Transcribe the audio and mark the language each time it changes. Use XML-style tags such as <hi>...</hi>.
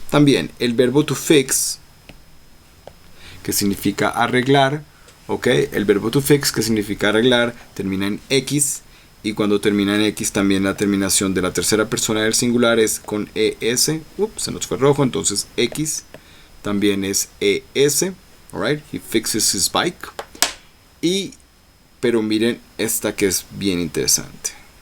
<es>también el verbo</es> <en>to fix,</en> <es>que significa arreglar, ok, el verbo to fix, que significa arreglar, termina en X, y cuando termina en X también la terminación de la tercera persona del singular es con ES. Ups, se nos fue rojo, entonces X también es ES.</es> <en>Alright, he fixes his bike.</en> <es>Pero miren esta que es bien interesante.</es>